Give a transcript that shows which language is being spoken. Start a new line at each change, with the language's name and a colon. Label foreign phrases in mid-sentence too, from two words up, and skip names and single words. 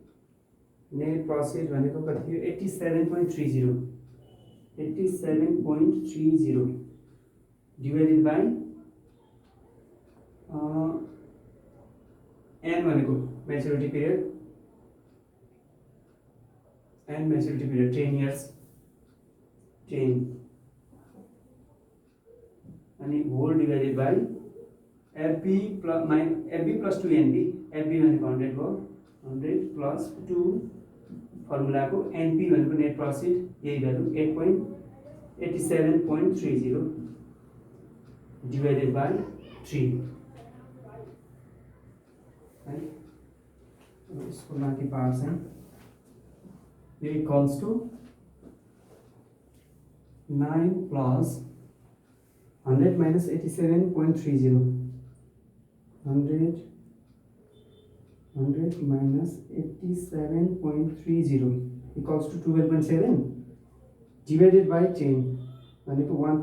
Nepali: कति थियो 87.30
English: divided by
Nepali: N भनेको
English: maturity period
Nepali: 10 इयर्स 10 अनि
English: whole divided by FB plus 2NP FB
Nepali: भनेको 100 भयो 100 plus 2 फर्मुला को NP भनेको
English: net profit
Nepali: यही भ्यालु 87.30
English: divided by 3
Hindi: है। इसको बाकी पार्ट्स हैं ये
English: equals to 9 plus 100 minus 87.30 100 minus 87.30 equals to 12.7 divided by 10 भनेको